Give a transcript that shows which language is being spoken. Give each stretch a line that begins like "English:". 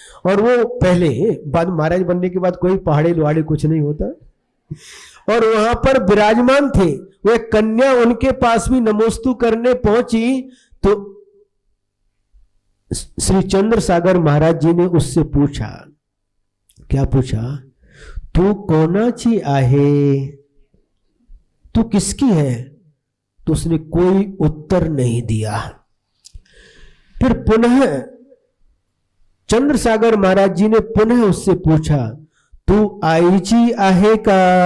Hindi: और वो पहले, बाद महाराज बनने के बाद कोई पहाड़े लोहाड़े कुछ नहीं होता। और वहां पर विराजमान थे। वो एक कन्या उनके पास भी नमोस्तु करने पहुंची तो श्री चंद्र सागर महाराज जी ने उससे पूछा, क्या पूछा?
Marathi: तू कोणाची आहे,
Hindi: तू किसकी है? तो उसने कोई उत्तर नहीं दिया। फिर पुनः चंद्र सागर महाराज जी ने पुनः उससे पूछा,
Marathi: तू आईची आहे का?